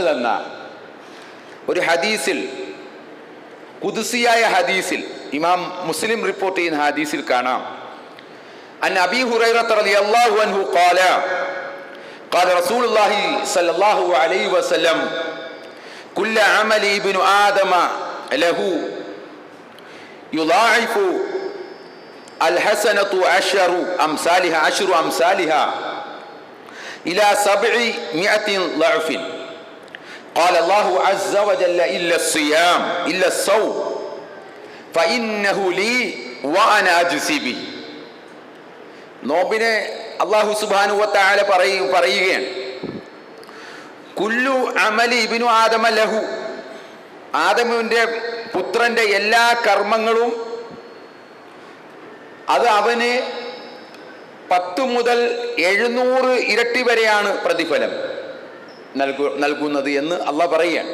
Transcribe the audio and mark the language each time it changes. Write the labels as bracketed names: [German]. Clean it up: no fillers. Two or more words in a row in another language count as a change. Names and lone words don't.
[Malayalam] തന്ന ഒരു ഹദീസിൽ, ഖുദ്സിയായ ഹദീസിൽ, ഇമാം മുസ്ലിം റിപ്പോർട്ട് ചെയ്യുന്ന ഹദീസിൽ കാണാം, [Arabic] عن أبي هريرة رضي الله عنه قال قال رسول الله صلى الله عليه وسلم كل عمل ابن آدم له يضاعف الحسنة عشر أمثالها إلى 700 ضعف. قال الله عز وجل إلا الصوم فإنه لي وأنا أجزي به. [Malayalam] നോമ്പിനെ അല്ലാഹു [Arabic] سبحانه وتعالى [Malayalam] പറയുകയാണ്, [Arabic] كل عمل ابن آدم له, [Malayalam] ആദമിന്റെ പുത്രന്റെ എല്ലാ കർമ്മങ്ങളും അത് അവന് 10 മുതൽ 700 ഇരട്ടി വരെയാണ് പ്രതിഫലം നൽകുന്നത് എന്ന് അള്ളാഹ് പറയുകയാണ്.